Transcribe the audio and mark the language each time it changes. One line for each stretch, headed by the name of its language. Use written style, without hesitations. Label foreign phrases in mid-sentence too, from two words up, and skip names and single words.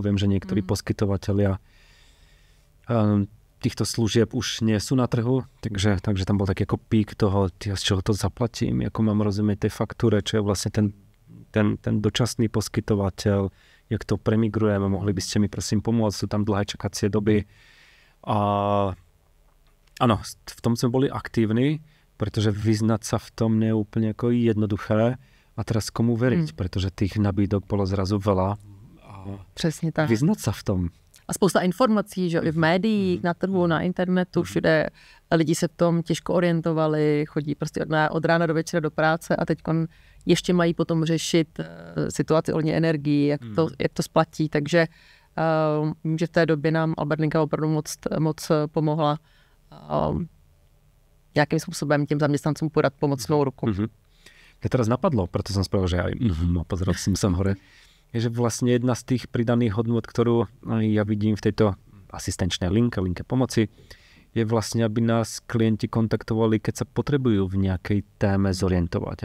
Slovak: Viem, že niektorí poskytovatelia týchto služieb už nie sú na trhu, takže tam bol taký ako pík toho, z čoho to zaplatím, ako mám rozumieť tej faktúre, čo je vlastne ten dočasný poskytovateľ, jak to premigrujeme, mohli by ste mi prosím pomôcť, sú tam dlhé čakacie doby. A áno, v tom sme boli aktívni, pretože vyznať sa v tom nie je úplne ako jednoduché a teraz komu veriť, pretože tých nabídok bolo zrazu veľa.
Czech: Přesně tak.
Slovak: Vyznať sa v tom.
Czech: A spousta informací, že v médiích, na trhu, na internetu, všude lidi se v tom těžko orientovali, chodí prostě od rána do večera do práce a teď ještě mají potom řešit situaci ohledně energií, jak to splatí. Takže vím, že v té době nám Albert linka opravdu moc pomohla nějakým způsobem těm zaměstnancům podat pomocnou ruku.
Slovak: Mňa teraz napadlo, preto som spravil, že aj pozeral som hore, je, že vlastne jedna z tých pridaných hodnôt, ktorú ja vidím v tejto asistenčnej linke pomoci, je vlastne, aby nás klienti kontaktovali, keď sa potrebujú v nejakej téme zorientovať.